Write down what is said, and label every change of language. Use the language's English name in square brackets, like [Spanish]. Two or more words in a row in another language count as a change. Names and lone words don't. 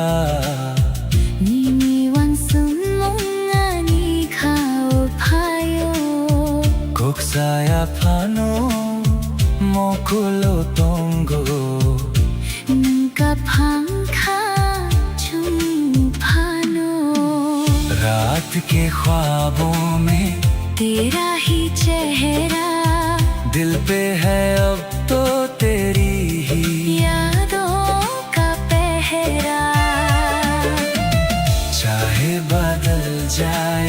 [Kok Borok] Nini wansung mongani kau payo kok saya pano mokulo tonggo Nangkapangka chumpano [Hindi] रात के ख्वाबों में तेरा ही चेहरा दिल पे है अब तो तेरी ही यादों का पहरा चाहे बदल जाए